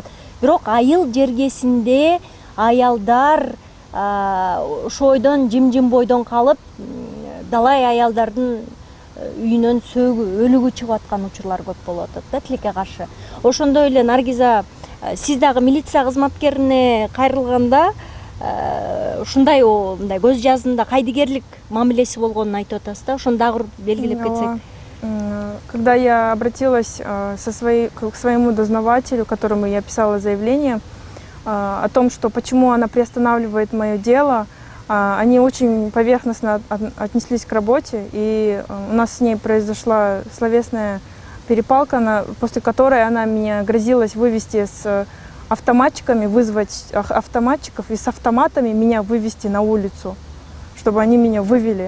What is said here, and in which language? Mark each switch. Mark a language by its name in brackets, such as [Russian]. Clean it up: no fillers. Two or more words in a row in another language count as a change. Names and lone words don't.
[Kyrgyz] Бирок айыл жергесинде аялдар ошо ойдон жим бойдон калып, далай аялдардын үйүнөн сөөгү, өлүгү чыгып аткан учурлар көп болуп атат да тилекке каршы. Ошондой эле Наргиза, сиз дагы милиция кызматкерине кайрылганда ушундай мындай көз жазында кайдыгерлик мамилеси болгонун айтып атасыз да. Ошону дагы белгилеп кетсек. [Russian] Когда я обратилась к своему дознавателю, которому я писала заявление о том, что почему она приостанавливает мое дело, они очень поверхностно отнеслись к работе, и у нас с ней произошла словесная перепалка, после которой она меня грозилась вывести с автоматчиками, вызвать автоматчиков и с автоматами меня вывести на улицу, чтобы они меня вывели.